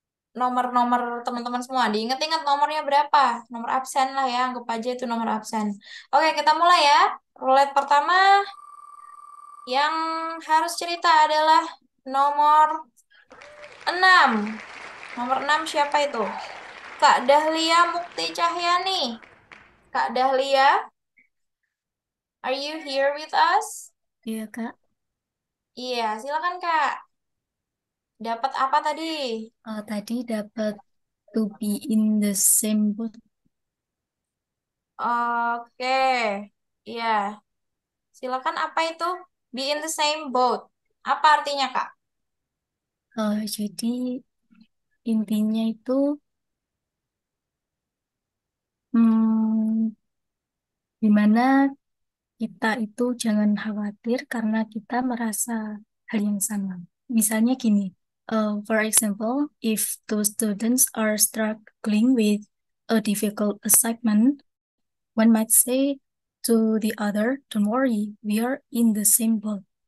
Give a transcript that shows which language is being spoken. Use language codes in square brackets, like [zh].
[id] Nomor-nomor teman-teman semua. Diingat-ingat nomornya berapa? Nomor absen lah ya, anggap aja itu nomor absen. Oke, kita mulai ya. Roulette pertama yang harus cerita adalah nomor 6. Nomor 6 siapa itu? Kak Dahlia Mukti Cahyani. [en] Kak Dahlia, are you here with us? [id] Iya, Kak. Iya, silakan Kak. Dapat apa tadi? Tadi dapat to be in the same boat. Oke, iya. Silakan apa itu? Be in the same boat. Apa artinya Kak? Jadi intinya itu hmm, dimana kita itu jangan khawatir karena kita merasa hal yang sama. Misalnya gini, [en] for example, if two students are struggling with a difficult assignment, one might say to the other, "Don't worry, we are in the same boat."